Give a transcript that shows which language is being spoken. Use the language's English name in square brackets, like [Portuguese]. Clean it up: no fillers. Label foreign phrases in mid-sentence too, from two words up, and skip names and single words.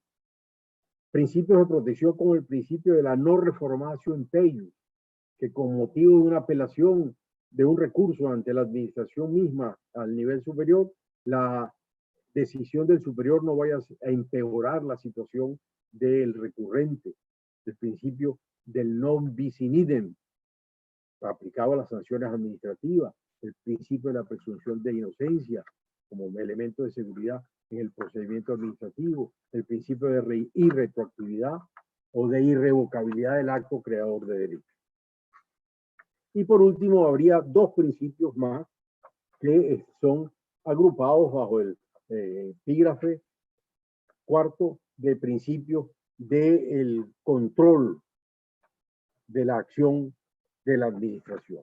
[Spanish] Principios de protección como el principio de la no [Latin] reformatio impeius, [Spanish] que con motivo de una apelación de un recurso ante la administración misma al nivel superior, la decisión del superior no vaya a empeorar la situación del recurrente. El principio del [Latin] non bis in idem, [Spanish] aplicado a las sanciones administrativas, el principio de la presunción de inocencia como elemento de seguridad en el procedimiento administrativo, el principio de irretroactividad o de irrevocabilidad del acto creador de derecho. Y por último, habría dos principios más que son agrupados bajo el epígrafe cuarto de principio del control de la acción de la administración.